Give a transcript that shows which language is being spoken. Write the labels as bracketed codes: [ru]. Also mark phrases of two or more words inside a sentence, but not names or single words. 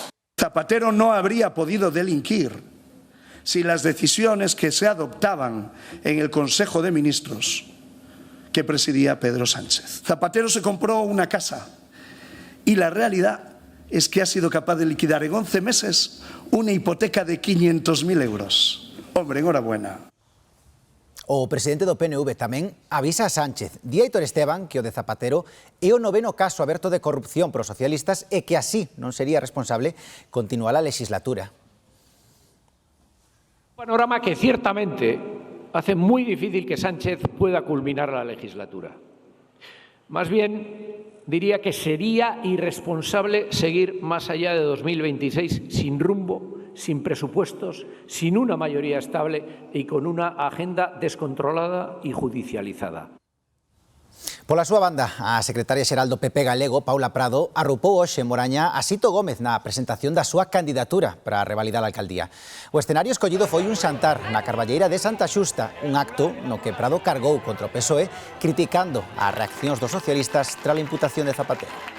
[es] Zapatero no habría podido delinquir si las decisiones que se adoptaban en el Consejo de Ministros que presidía Pedro Sánchez. Zapatero se compró una casa y la realidad es que ha sido capaz de liquidar en 11 meses una hipoteca de 500.000 euros. Hombre, enhorabuena. [gl] O presidente do PNV tamén avisa a Sánchez, di Aitor Esteban, que o de Zapatero é o 9º caso aberto de corrupción pros socialistas e que así non sería responsable continuar a legislatura. [es] Panorama que ciertamente hace muy difícil que Sánchez pueda culminar la legislatura. Más bien, diría que sería irresponsable seguir más allá de 2026 sin rumbo, sin presupuestos, sin una mayoría estable y con una agenda descontrolada y judicializada. [gl] Pola súa banda, a secretaria xeral do PP galego, Paula Prado, arroupou hoxe en Moraña a Sito Gómez na presentación da súa candidatura para revalidar a alcaldía. O escenario escollido foi un xantar na Carballeira de Santa Xusta, un acto no que Prado cargou contra o PSOE, criticando as reaccións dos socialistas tras a imputación de Zapatero.